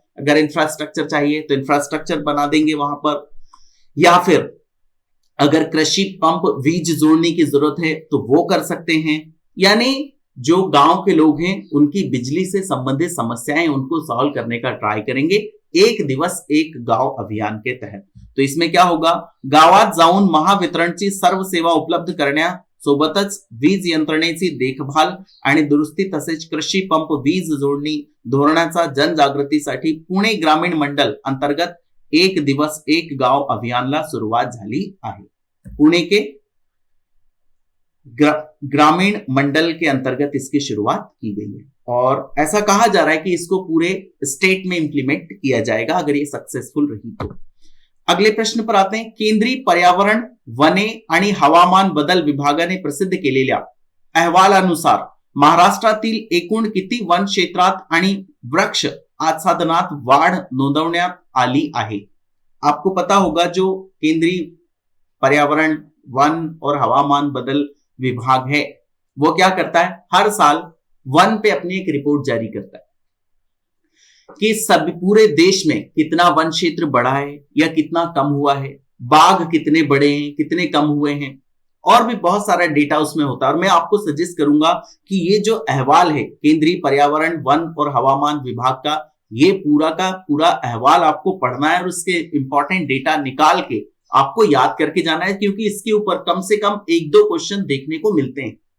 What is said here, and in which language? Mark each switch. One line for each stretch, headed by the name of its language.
Hindi: अगर इंफ्रास्ट्रक्चर चाहिए तो इंफ्रास्ट्रक्चर बना देंगे वहां पर, या फिर अगर कृषि पंप बीज जोड़ने की जरूरत है तो वो कर सकते हैं। यानी जो गांव के लोग हैं उनकी बिजली से संबंधित समस्याएं उनको सॉल्व करने का ट्राई करेंगे एक दिवस एक गाव अभियान के तहत। तो इसमें क्या होगा,
Marathi: गावात जाऊन महावितरणची सर्व सेवा उपलब्ध करण्यासोबतच वीज यंत्रणेची देखभाल आणि दुरुस्ती तसेच कृषी पंप वीज जोडणी धोरणाचा जनजागृतीसाठी पुणे ग्रामीण मंडल अंतर्गत एक दिवस एक गाव अभियानला सुरुवात झाली आहे।
Hindi: पुणे के ग्रामीण मंडल के अंतर्गत इसकी शुरुआत की गई है और ऐसा कहा जा रहा है कि इसको पूरे स्टेट में इंप्लीमेंट किया जाएगा अगर ये सक्सेसफुल रही तो। अगले प्रश्न पर आते हैं।
Marathi: केंद्रीय पर्यावरण वने आणि हवामान बदल विभागाने प्रसिद्ध केलेल्या अहवालानुसार महाराष्ट्रातील एकूण किती वन क्षेत्रात आणि वृक्ष आच्छादनात वाढ नोंदवण्यात आली आहे?
Hindi: आपको पता होगा जो केंद्रीय पर्यावरण वन और हवामान बदल विभाग है वो क्या करता है, हर साल वन पे अपनी एक रिपोर्ट जारी करता है कि सब पूरे देश में कितना वन क्षेत्र बढ़ा है या कितना कम हुआ है, बाघ कितने बढ़े हैं, कितने कम हुए हैं, और भी बहुत सारा डेटा उसमें होता है। और मैं आपको सजेस्ट करूंगा कि ये जो अहवाल है केंद्रीय पर्यावरण वन और हवामान विभाग का, ये पूरा का पूरा अहवाल आपको पढ़ना है और उसके इंपॉर्टेंट डेटा निकाल के आपको याद करके जाना है, क्योंकि इसके ऊपर कम से कम एक दो क्वेश्चन देखने को मिलते हैं।